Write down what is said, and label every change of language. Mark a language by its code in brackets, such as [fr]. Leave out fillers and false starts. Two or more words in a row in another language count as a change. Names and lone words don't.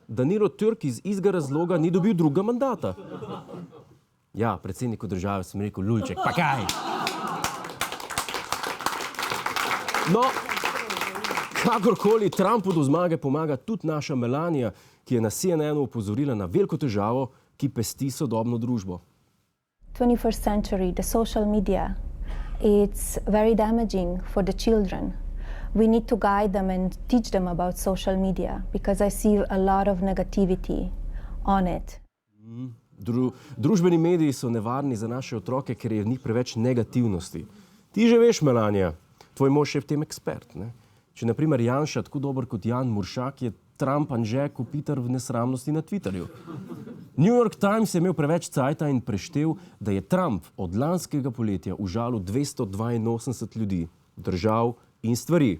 [sl] Danilo Türk iz istega razloga ni dobil druga mandata. Ja, predsedniku države sem rekel lulček, pa kaj? No, kakorkoli Trumpu do zmage pomaga tudi naša Melania, ki je na CNN-u opozorila na veliko težavo, ki pesti sodobno družbo. [en] 21st century, the social media, it's very damaging for the children. We need to guide them and teach them about social media because I see a lot of negativity on it. [sl] Družbeni mediji so nevarni za naše otroke, ker je v njih preveč negativnosti. Ti že veš, Melania, tvoj mož je v tem ekspert, ne? Če na primer Janša tako dober kot Jan Muršak, je Trump Anže Kopitar v nesramnosti na Twitterju. New York Times je imel preveč cajta in preštel, da je Trump od lanskega poletja užalil 282 ljudi, držav in stvari.